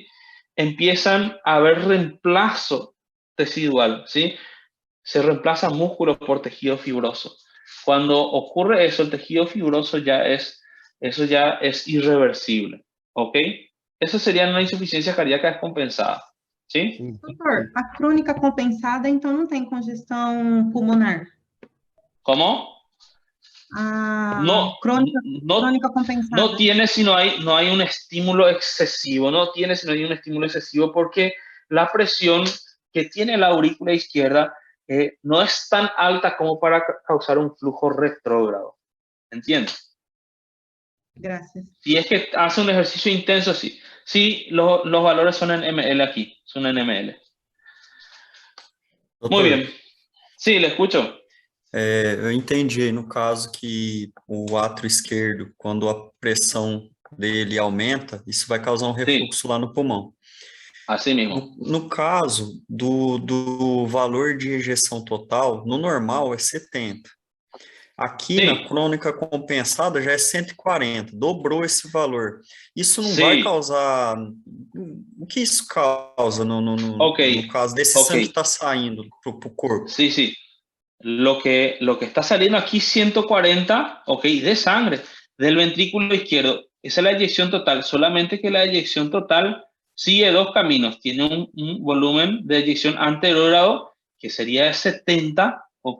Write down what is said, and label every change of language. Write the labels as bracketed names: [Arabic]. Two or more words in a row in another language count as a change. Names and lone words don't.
[Spanish] Empiezan a haber reemplazo tecidual, ¿sí? Se reemplaza músculo por tejido fibroso. Cuando ocurre eso, el tejido fibroso eso ya es irreversible, ¿ok? Eso sería una insuficiencia cardíaca descompensada, ¿sí? sí, [Portuguese] Doutor, [Spanish] sí. [Portuguese] a crônica compensada, então não tem congestão pulmonar. [Spanish] ¿Cómo? [Portuguese] A [Spanish] No, no, [Portuguese] crônica [Spanish] no [Portuguese] compensada. [Spanish] tiene si no hay un estímulo excesivo, no tiene si no hay un estímulo excesivo porque la presión que tiene la aurícula izquierda no es tan alta como para causar un flujo retrógrado, ¿entiendes? Gracias. Si es que hace un ejercicio intenso, sí. Sí, los valores son en ml aquí, son en ml. Muy [Portuguese] Doutor, [Spanish] bien. Sí, le escucho. [Portuguese] eu entendi aí no caso que o átrio esquerdo, quando a pressão dele aumenta, isso vai causar um [Spanish] Sí, [Portuguese] refluxo lá no pulmão. [Spanish] así mismo. [Portuguese] No caso do valor de ejeção total, no normal é 70. Aqui na [Spanish] Sí, [Portuguese] crônica compensada já é 140, dobrou esse valor. Isso não vai [Spanish] sí. [Portuguese] causar. O que isso causa [Spanish] Ok, [Portuguese] no caso desse [Spanish] ok. [Portuguese] sangue que está saindo para o corpo? [Spanish] Sí, sí. Lo que está saliendo aquí 140, ok, de sangre del ventrículo izquierdo. Esa es la eyección total, solamente que la eyección total sigue dos caminos. Tiene un volumen de eyección anterógrado que sería de 70, ok.